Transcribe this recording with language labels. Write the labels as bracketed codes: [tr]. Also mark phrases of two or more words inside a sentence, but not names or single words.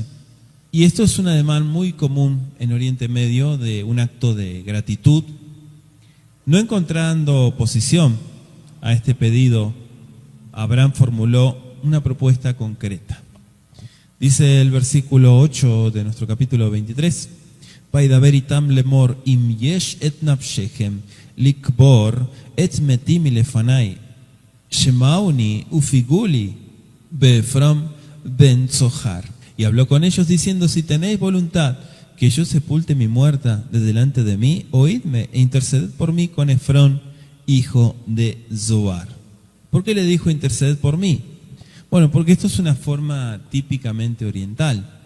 [es] Y esto es un ademán muy común en Oriente Medio de un acto de gratitud. No encontrando oposición a este pedido, Abraham formuló una propuesta concreta. Dice el versículo 8 de nuestro capítulo 23, [he] וידבר אתם לאמר אם יש את נפשכם לקבר את מתי לפני שמעוני ופגעו לי בעפרון בן צחר. [es] Y habló con ellos diciendo, si tenéis voluntad que yo sepulte mi muerta de delante de mí, oídme e interceded por mí con Efrón, hijo de Zoar. ¿Por qué le dijo interceded por mí? Bueno, porque esto es una forma típicamente oriental.